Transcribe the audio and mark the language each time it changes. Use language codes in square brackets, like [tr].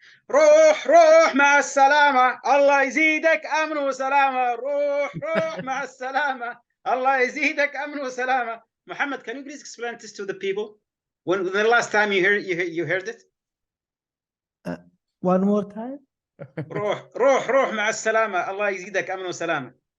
[ar] روح مع السلامة الله يزيدك أمن وسلامة روح مع السلامة الله يزيدك أمن وسلامة. [en] Mohammed, can you please explain this to the people? When the last time you heard it? One more time. [ar] روح مع السلامة الله يزيدك أمن وسلامة.